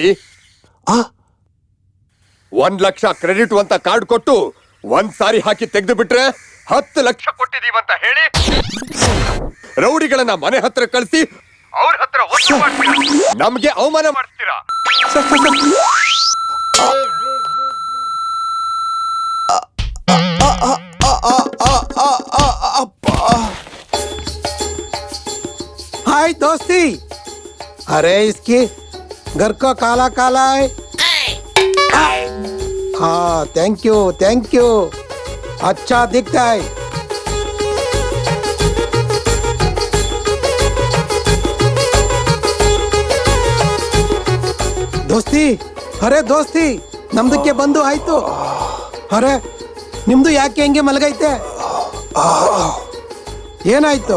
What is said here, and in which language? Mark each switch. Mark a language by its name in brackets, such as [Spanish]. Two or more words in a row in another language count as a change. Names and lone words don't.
[Kannada] ಆ 1 ಲಕ್ಷ ಕ್ರೆಡಿಟ್ ಅಂತ ಕಾರ್ಡ್ ಕೊಟ್ಟು ಒಂದ್ ಸಾರಿ ಹಾಕಿ ತೆಗೆದು ಬಿಟ್ರೆ 10 ಲಕ್ಷ ಕೊಟ್ಟಿದೀವಂತ ಹೇಳಿ ರೌಡಿಗಳನ್ನ ಮನೆ ಹತ್ರ ಕಳಿಸಿ ಅವ್ರ ಹತ್ರ ವಸೂಲು ಮಾಡ್ತೀರಾ, ನಮ್ಗೆ ಅವಮಾನ ಮಾಡ್ತೀರಾ. ಸರ್ ಸರ್ [Hindi] हाय दोस्ती, अरे इसकी घर का काला काला है. हाँ, [English] thank you, [Hindi] अच्छा दिखता है. [Kannada] ದೋಸ್ತಿ, ಅರೆ ದೋಸ್ತಿ, ನಮ್ದಕ್ಕೆ ಬಂದು ಆಯ್ತು. ಅರೆ ನಿಮ್ದು ಯಾಕೆ ಹೆಂಗೆ ಮಲಗೈತೆ? ಏನಾಯ್ತು?